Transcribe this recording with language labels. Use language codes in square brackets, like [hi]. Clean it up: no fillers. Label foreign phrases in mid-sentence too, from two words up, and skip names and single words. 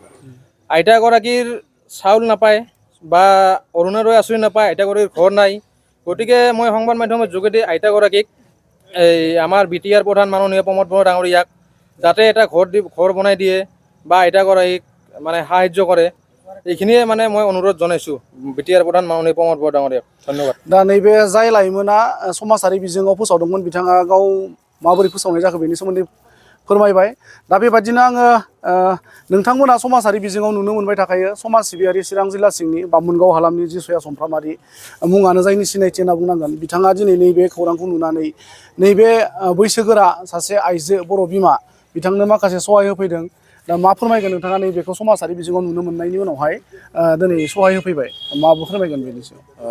[as] আইতাগৰাকীৰ চাউল নাপায় বা অৰুণোদয় আঁচনি নাপায় আইতাগৰাকীৰ ঘৰ নাই গতিকে মই সংবাদ মাধ্যমৰ যোগেদি আইতাগৰাকীক এই আমাৰ বিটিআৰ প্ৰধান মাননীয় প্ৰমোদ বড়ো ডাঙৰীয়াক যাতে এটা ঘৰ বনাই দিয়ে বা আইতাগৰাকীক মানে সাহায্য কৰে এইখিনিয়ে মানে মই অনুৰোধ জনাইছোঁ বিটিআৰ প্ৰধান মাননীয় প্ৰমোদ বড়ো ডাঙৰীয়াক ধন্যবাদ [brx] दा नैबे जाय लाइमोना समाजारि बिजोङाव फोसावदोंमोन बिथाङा गाव माबोरै फोसावनाय जाखो बेनि सोमोन्दै फोरमायबाय दा बेबादिनो आङो नोंथांमोना समाजारि बिजोङाव नुनो मोनबाय थाखायो समाज सिबियारि चिरां जिल्ला सिंनि बामोनगाव हालामनि जिसुया चम्फ्रामारी मुङानो जायनि सिनायथि होनना बुंनांगोन बिथाङा दिनै नैबे खौरांखौ नुनानै नैबे बैसोगोरा सासे आइजो बर' बिमा बिथांनो माखासे सहाय होफैदों दा मा फोरमायगोन नोंथाङा नैबेखौ समाजारि बिजोङाव नुनो मोननायनि उनावहाय दिनै सहाय होफैबाय मा फोरमायगोन बेनि सायाव